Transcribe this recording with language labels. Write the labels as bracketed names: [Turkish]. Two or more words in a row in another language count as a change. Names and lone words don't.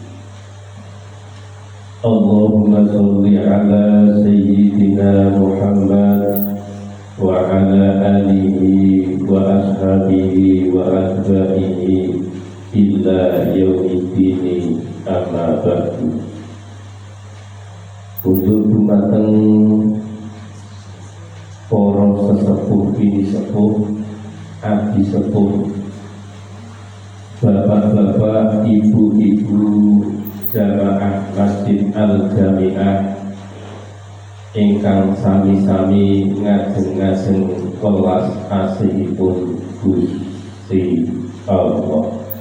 [Arabic] اللهم صل على سيدنا محمد وعلى آله وأصحابه وأتباعه إلى يوم الدين، أما بعد. [Javanese] Untuk dumateng para sesepuh bini sepuh, abdi sepuh, bapak-bapak, ibu-ibu jamaah Masjid Al-Jami'ah ingkang sami-sami ngajeng-ngajeng kelas asihipun Gusti Allah.